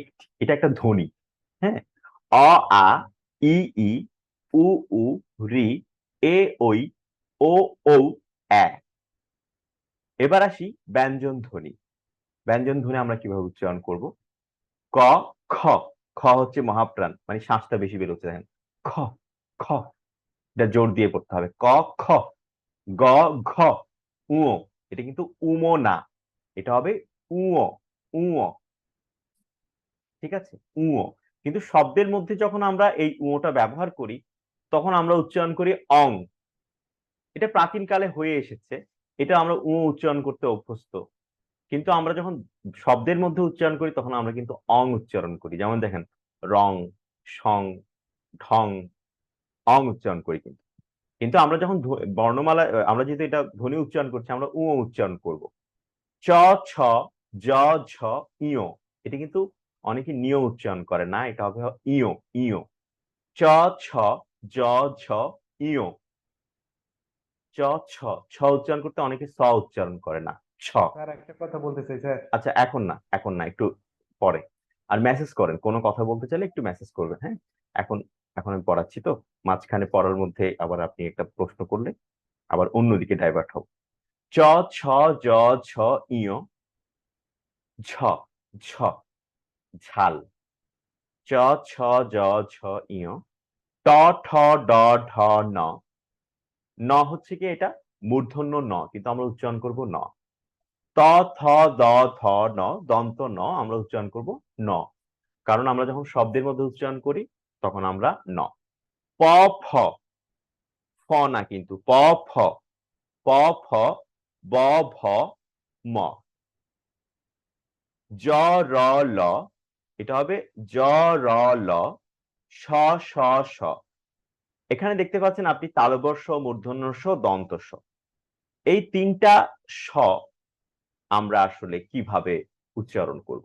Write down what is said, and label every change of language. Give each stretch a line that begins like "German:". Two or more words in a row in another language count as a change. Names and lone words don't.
Bangla: এটা একটা ধ্বনি। হ্যাঁ, অ আ, ই ই, উ উ, রি, এ ওই, ও ঔ, এ। এবার আসি ব্যঞ্জন ধ্বনি। ব্যঞ্জন ধ্বনি আমরা কিভাবে উচ্চারণ করব? ক, খ। খ হচ্ছে মহাপ্রাণ, মানে শ্বাসটা বেশি বেরোচ্ছে, দেখেন। খ, খ, এটা জোর দিয়ে পড়তে হবে। ক, খ। গ, ঘ, উ। এটা কিন্তু উমো না, এটা হবে উও, উও। ঠিক আছে, উও। কিন্তু শব্দের মধ্যে যখন আমরা এই উওটা ব্যবহার করি, তখন আমরা উচ্চারণ করি অং। এটা প্রাচীনকালে হয়ে এসেছে, এটা আমরা উচ্চারণ করতে অভ্যস্ত। কিন্তু আমরা যখন শব্দের মধ্যে উচ্চারণ করি, তখন আমরা কিন্তু অং উচ্চারণ করি। যেমন দেখেন, রং, সং, ঢং, অং উচ্চারণ করি। কিন্তু কিন্তু আমরা যখন বর্ণমালা, আমরা যেহেতু এটা ধ্বনি উচ্চারণ করছি, আমরা উচ্চারণ করব। চ, ছ, জ, ঝ, ইয়। এটা কিন্তু অনেকে নিয় উচ্চারণ করে না, এটা হবে ইয়, ইয়। চ, ছ, জ, ঝ, ইয়। চ, ছ। ছ উচ্চারণ করতে অনেকে স উচ্চারণ করে না, ছ। স্যার একটা কথা বলতে চাই স্যার। আচ্ছা, এখন না, এখন না, একটু পরে। আর মেসেজ করেন, কোনো কথা বলতে চাইলে একটু মেসেজ করবেন, হ্যাঁ। এখন, এখন আমি পড়াচ্ছি তো, মাঝখানে পড়ার মধ্যে আবার আপনি একটা প্রশ্ন করলে আবার অন্যদিকে ডাইভার্ট হব। চ, ছ, জ, ঝ, ইয়। ঝ, ঝ, ঝাল। চ, ছ, জ, ঝ, ইয়। ট, ঠ, ড, ঢ, ন। ন হচ্ছে কি, এটা মূর্ধন্য ন, কিন্তু আমরা উচ্চারণ করব ন। ত, থ, দ, ধ, ন, দন্ত ন, আমরা উচ্চারণ করব ন। কারণ আমরা যখন শব্দের মধ্যে উচ্চারণ করি, তখন আমরা ন। প, ফ। ফ না কিন্তু, প, ফ। প, ফ, ব, ভ, ম। জ, র, ল। এটা হবে জ, র, ল, স, স, স। এখানে দেখতে পাচ্ছেন আপনি তালবর্ষ, মূর্ধন্য ষ, দন্ত স। এই তিনটা স আমরা আসলে কিভাবে উচ্চারণ করব?